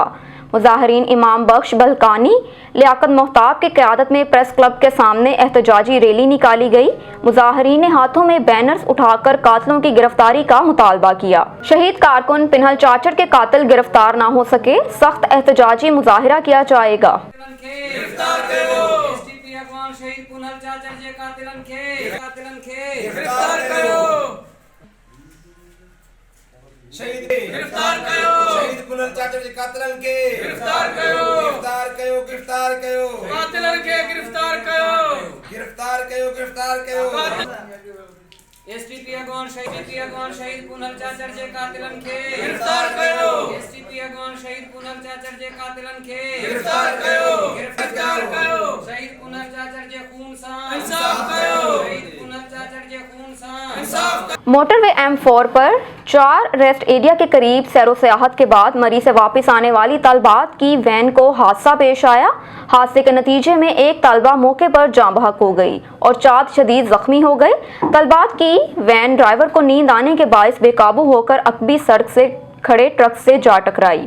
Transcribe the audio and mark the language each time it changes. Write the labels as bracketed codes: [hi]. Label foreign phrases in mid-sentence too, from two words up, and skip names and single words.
[ur] مظاہرین امام بخش بلکانی لیاقت مہتاب کی قیادت میں پریس کلب کے سامنے احتجاجی ریلی نکالی گئی. مظاہرین نے ہاتھوں میں بینرز اٹھاکر قاتلوں کی گرفتاری کا مطالبہ کیا. شہید کارکن پنہل چاچڑ کے قاتل گرفتار نہ ہو سکے، سخت احتجاجی مظاہرہ کیا جائے گا. [sd] शहीद पुनल चाचड़ जे कातिलन के गिरफ्तार करो। शहीद गिरफ्तार करो। शहीद पुनल चाचड़ जे कातिलन के गिरफ्तार करो। गिरफ्तार करो। गिरफ्तार करो। कातिलन के गिरफ्तार करो। गिरफ्तार करो। गिरफ्तार करो। एसटीपी अगवान शहीद पुनल चाचड़ जे कातिलन के गिरफ्तार करो। एसटीपी अगवान शहीद पुनल चाचड़ जे कातिलन के गिरफ्तार करो। गिरफ्तार करो। शहीद पुनल चाचड़ जे खून सा इंसाफ करो। शहीद पुनल चाचड़ जे खून सा इंसाफ। [ur] موٹروے M4 پر 4 [en] rest area [ur] کے قریب سیرو سیاحت کے بعد مری سے واپس آنے والی طالبات کی وین کو حادثہ پیش آیا. حادثے کے نتیجے میں ایک طالبہ موقع پر جاں بحق ہو گئی اور 4 شدید زخمی ہو گئے. طالبات کی وین ڈرائیور کو نیند آنے کے باعث بےقابو ہوکر عقبی سڑک سے کھڑے ٹرک سے جا ٹکرائی.